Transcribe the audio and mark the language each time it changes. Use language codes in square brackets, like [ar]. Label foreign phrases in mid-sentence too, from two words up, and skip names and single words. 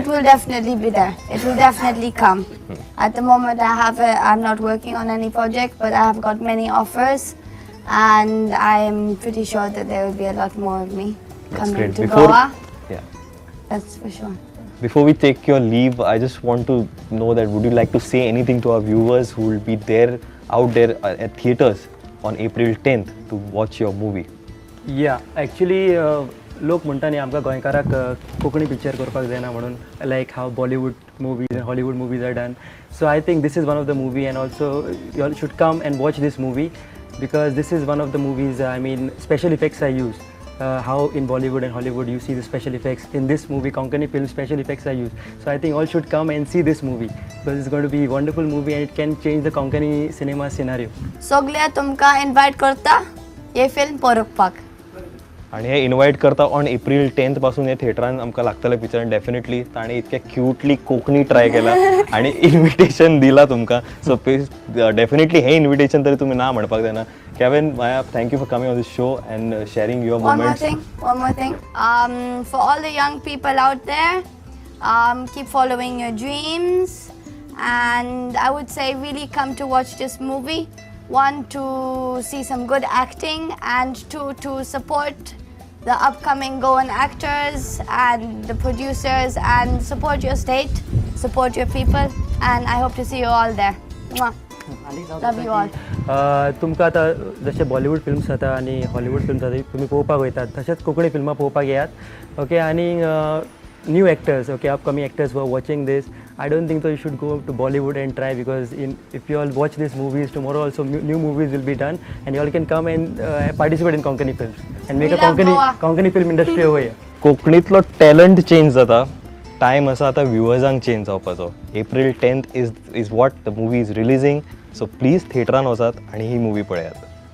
[en] It will definitely be there. It will definitely come. At the moment, I'm not working on any project, but I have got many offers, and I'm pretty sure that there will be a lot more of me coming great. to Before- Goa. Yeah. That's for sure. Before we take your leave, I just want to know that would you like to say anything to our viewers who will be there out there at theaters on April 10th to watch your movie? [kok] या ॲक्च्युली लोक म्हणटा न्ही आमकां गोंयकाराक कोंकणी पिक्चर करपाक जायना म्हणून [en] like how Bollywood movies and Hollywood movies are done. so I think this is one of the movie and also you all should come and watch this movie because this is one of the movies, I mean, special effects are used. How in Bollywood and Hollywood you see the special effects. In this movie, Konkani film, special effects are used. So I think all should come and see this movie because it's going to be a wonderful movie and it can change the Konkani cinema scenario. [kok] सगळ्या तुमकां इन्वाइट करता हे फिल्म पळोवपाक. आणि हे इन्वाइट करता [en] on April 10th [kok] पासून हे थिएटरान आमकां लागतले पिक्चर आनी डेफिनेटली ताणें इतके क्यूटली कोंकणी ट्राय केला आनी इन्विटेशन दिला तुमकां. सो डेफिनेटली हे इन्विटेशन तरी तुमी ना म्हणपाक जायना. [en] Kevin, Maya, thank you for coming on this show and sharing your moments. One more thing. For all the young people out there, keep following your dreams, and I would say really come to watch this movie. One, to see some good acting, and two, to support the upcoming Goan actors and the producers, and support your state, support your people, and I hope to see you all there. Mwah. Love you all. [kok] तुमकां आतां जशे बॉलिवूड फिल्म्स जाता आनी हॉलिवूड फिल्म्स जाता तुमी पळोवपाक वयतात तशेंच कोंकणी फिल्मां पळोवपाक येयात. [en] ओके आनी new actors okay upcoming actors were watching this I don't think so you should go to Bollywood and try because if you all watch these movies tomorrow also new movies will be done and you all can come and participate in Konkani films and make a Konkani film industry over here. [kok] कोंकणीतलो टॅलंट चेंज जाता. टायम आसा आतां व्ह्युअर्सांक चेंज जावपाचो. [en] April 10th is what the movie is releasing. so please [kok] थिएटरान वचात आनी ही मुवी पळयात.